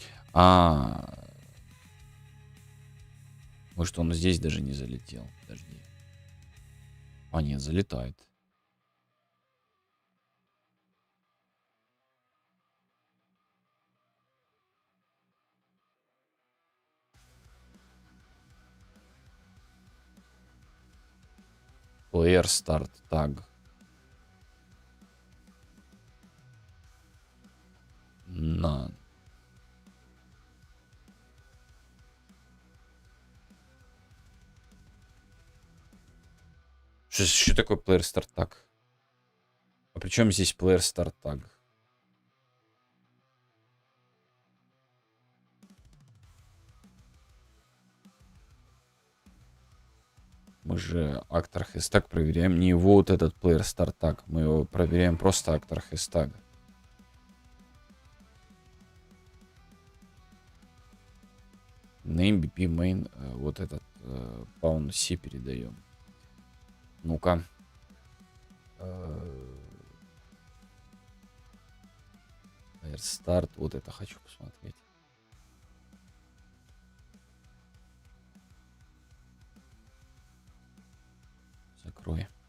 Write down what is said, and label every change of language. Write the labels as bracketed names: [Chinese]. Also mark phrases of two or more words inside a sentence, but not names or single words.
[Russian] А, может, он здесь даже не залетел. Подожди. А, нет, залетает. [English] Player start tag. None. [Russian] Что такое [English] player start tag? [Russian] А при чем здесь [English] player start tag? [Russian] Мы же [English] actor hashtag [Russian] проверяем не вот этот [English] player start tag. [Russian] Мы его проверяем просто [English] actor hashtag. Name BP main [Russian] вот этот [English] pound C передаем. [Russian] Ну-ка. Start, вот это хочу посмотреть. Закрой.